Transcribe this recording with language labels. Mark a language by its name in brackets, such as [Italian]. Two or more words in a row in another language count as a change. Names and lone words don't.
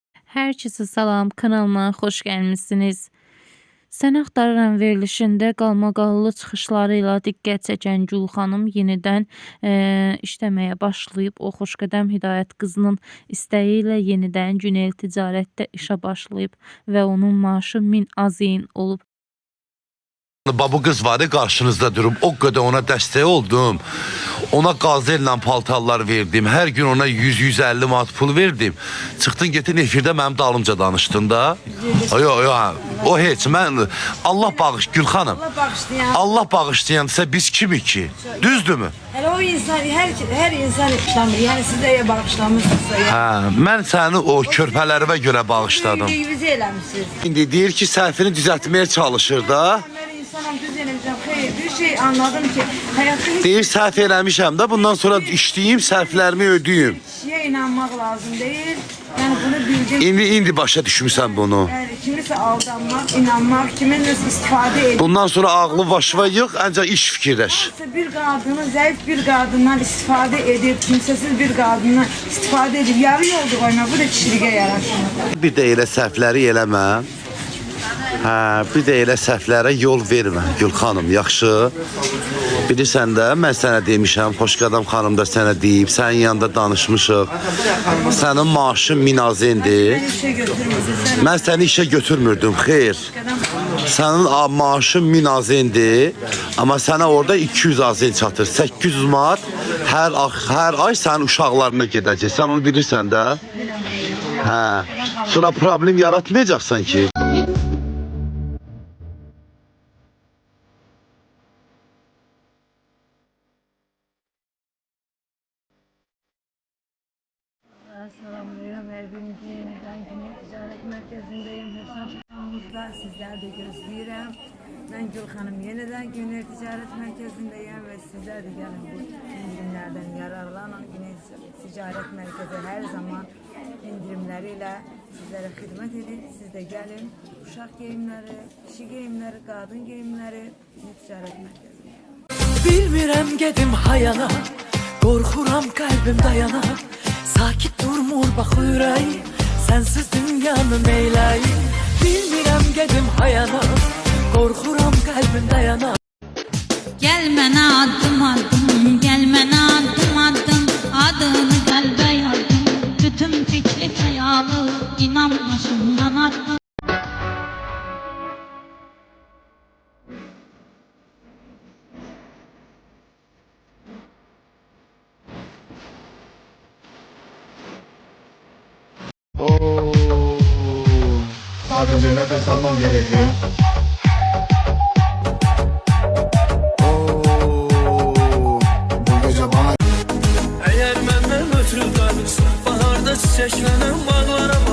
[Azerbaijani] Herkese salam, kanalıma xoş gəlmisiniz. Sən axtarıram verilişində qalmaqallı çıxışlarıyla diqqət çəkən Gül xanım yenidən işləməyə başlayıb. O Xoşqədəm Hidayət qızının istəyi ilə yenidən Günel ticarətdə işə başlayıb və onun maaşı 1000 azin olub. [Turkish] Bu kız var ya karşınızda durup o kadar ona destek oldum. [Azerbaijani] Ona gazellə paltarlar verdim. Her gün ona 100-150 manat pul verdim. Çıktın getin efirdə mənim dalımca danışdın da. Yok o heç mən Allah bağış Gül xanım. Allah bağışlayansa biz kimik ki? Düzdürmü? [Turkish] Hele o insan her insan işlemir. Yani siz de bağışlamışsınız ya. [Azerbaijani] Hə, mən səni o körpələrimə görə bağışladım. Yüzü eləmişsiniz. İndi deyir ki səhvini düzəltməyə çalışır da. İnsanım düz eləmişəm. [Turkish] Hayır, bir şey anladım ki hayatta hiç [Azerbaijani] Deyir səhv eləmişəm də bundan sonra işləyim, səhvlərimi ödəyim. [Turkish] kişiye inanmak lazım değil. Yani bunu bildim. [Azerbaijani] İndi başa düşmüsən bunu. [Turkish] Yani kimisə aldanmak, inanmak, kimin nasıl istifade edip. [Azerbaijani] Bundan sonra ağlı başına yığ, ancaq iş fikirləş. [Turkish] Bir kadını zayıf bir kadından istifade edip, kimsesiz bir kadından istifade edip yarı yolda koyma. Bu da kişiliğe yaraşır. [Azerbaijani] Bir də elə səhvləri eləmə. Hə, bir də elə səhvlərə yol vermə Gül xanım, yaxşı. Bilirsən də, mən sənə demişəm, Xoşqədəm xanım da sənə deyib, sənin yanında danışmışıq. Sənin maaşın 1000 azindir. [Turkish] İşe götürmüyorsun. [Azerbaijani] Mən səni işə götürmürdüm, xeyr. Sənin maaşın 1000 azindir, amma sənə orada 200 azin çatır. 800 manat hər ay sənin uşaqlarına gedəcək. Sən onu bilirsən də. Hə, sonra problem yaratmayacaqsan ki. [Turkish] Selamlıyorum. Her birinci yeniden Güney Ticaret Merkezi'ndeyim. Hesaplarımızda sizler de gözlüyorum. Ben Gül Hanım yeniden Güney Ticaret Merkezi'ndeyim ve sizler de gelin bu indirimlerden yararlanın. Güney Ticaret Merkezi her zaman indirimleriyle sizlere hizmet edin. Siz de gelin. Uşak giyimleri, kişi giyimleri, kadın giyimleri Güney Ticaret Merkezi'nde. [Azerbaijani] Bilmirəm gedim hayana, qorxuram qəlbim dayana. Sakit durmur bax ürək, sənsiz dünyanın eyləyi. Bilmirəm gedim hayana, qorxuram qəlbim dayana. Gel mənə addım addım, gel mənə addım addım, adını qəlbə yazdım. Bütün fikri xəyalı, inan başımdan atdım. [Turkish] Sadece nefes almam gerekiyor. Bu gece bana [Azerbaijani] Əgər məndən ötürü qalırsa, baharda çiçəklənən bağlara